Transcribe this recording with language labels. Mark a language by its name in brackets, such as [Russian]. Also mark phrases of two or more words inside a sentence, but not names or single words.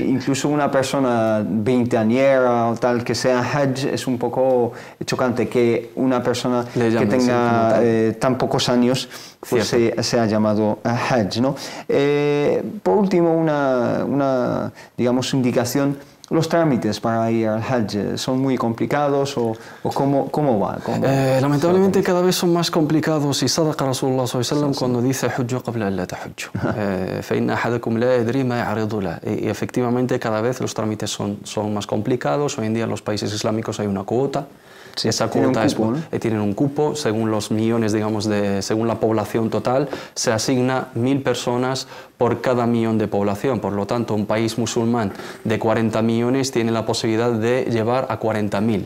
[Spanish] Incluso una persona veinteañera o tal que sea Hajj, es un poco chocante que una persona que tenga tan pocos años pues se ha llamado Hajj, ¿no? Por último, una digamos, indicación los trámites para ir al Hajj son muy complicados o cómo va? Lamentablemente cada vez son más complicados y [Arabic] صدق رسول الله صلى الله عليه وسلم [Spanish] cuando dice [Arabic] حجوا قبل أن لا تحجوا. فإن أحدكم لا يدري ما يعرض له. [Spanish] Y efectivamente cada vez los trámites son más complicados. Hoy en día en los países islámicos hay una cuota. Sí, esa cuota tienen un cupo, según los millones, digamos, según la población total, se asigna 1000 personas por cada millón de población. Por lo tanto, un país musulmán de 40 millones tiene la posibilidad de llevar a 40.000.